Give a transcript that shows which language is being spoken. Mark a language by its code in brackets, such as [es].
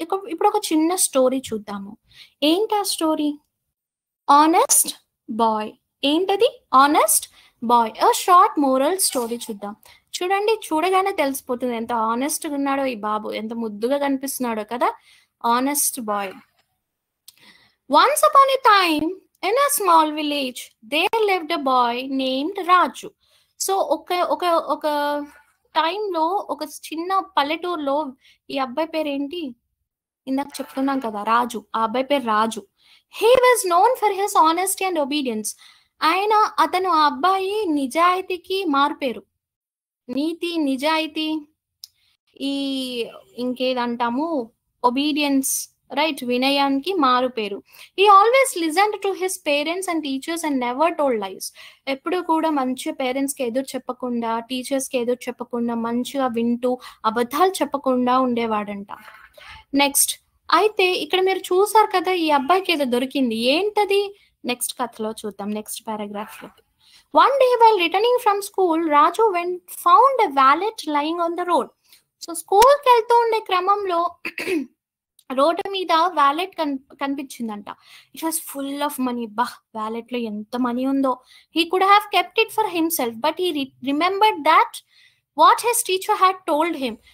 [te] ఇప్పుడొక చిన్న స్టోరీ చూద్దాము. ఏంటా స్టోరీ? 'Honest bye'. ఏంటది? 'Honest bye'. Short moral story చూద్దాం. చూడండి, చూడగానే తెలిసిపోతుంది ఎంత హానెస్ట్‌గా ఉన్నాడో ఈ బాబు. ఎంత ముద్దుగా కనిపిస్తున్నాడో కదా! 'Honest bye'. [en] Once upon a time, in a small village, there lived a boy named Raju. [te] So, ఒక టైంలో ఒక చిన్న పల్లెటూరులో ఈ అబ్బాయి పేరేంటి? ఇందాక చెప్పుకున్నాం కదా! రాజు. ఆ అబ్బాయి పేరు రాజు. [en] He was known for his honesty and obedience. [te] అతను ఆ అబ్బాయి నిజాయితీకి మారుపేరు. నీతి, నిజాయితీ, ఈ ఇంకేదంటాము ఒబీడియన్స్, రైట్, వినయానికి మారుపేరు. [en] He always listened to his parents and teachers and never told lies. [te] ఎప్పుడు కూడా మంచి పేరెంట్స్‌కి ఎదురు చెప్పకుండా, టీచర్స్‌కి ఎదురు చెప్పకుండా, మంచిగా వింటూ, అబద్ధాలు చెప్పకుండా ఉండేవాడంట. నెక్స్ట్, అయితే ఇక్కడ మీరు చూసారు కదా, ఈ అబ్బాయికి ఏదో దొరికింది. ఏంటది? నెక్స్ట్ కథలో చూద్దాం. Next పారాగ్రాఫ్‌లో. [en] One day while returning from school, Raju found a wallet lying on the road. [te] So, స్కూల్‌కి వెళ్తూ ఉండే క్రమంలో రోడ్డు మీద wallet కనిపించిందంట. [en] It was full of money. [te] వాలెట్‌లో ఎంత మనీ ఉందో. [en] He could have kept it for himself but he remembered that what his teacher had told him.